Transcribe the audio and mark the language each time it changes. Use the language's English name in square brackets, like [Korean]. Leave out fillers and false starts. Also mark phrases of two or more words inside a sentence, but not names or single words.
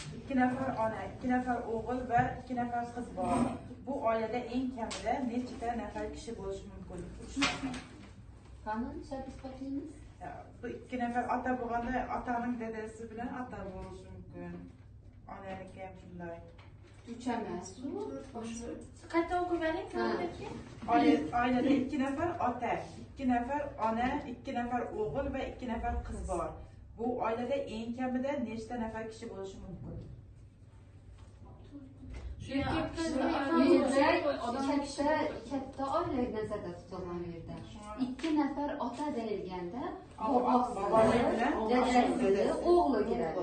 [Turkish] 2 nefer ana, 2 nefer oğul ve 2 nefer kız var. [Uzbek] Bu ailede en kamida nechta nafar kishi bo'lishi mumkin? Qani shart isbotlaymiz? Bu 2 nefer ota bo'lganda otaning dadasi bilan ota bo'lishi mumkin. Onaniki ham shunday. 3 emas. Qayta o'qib bering, savolga. [Turkish] Ailede 2 nefer ota, 2 nefer ana, 2 nefer oğul ve 2 nefer kız var. [Uzbek] Bu ailede en kamida nechta nafar kishi bo'lishi mumkin? Katta oila nazarda tutilgan yerda 2 nafar ota deyilganda bobosi, dadasi, o'g'li kiradi.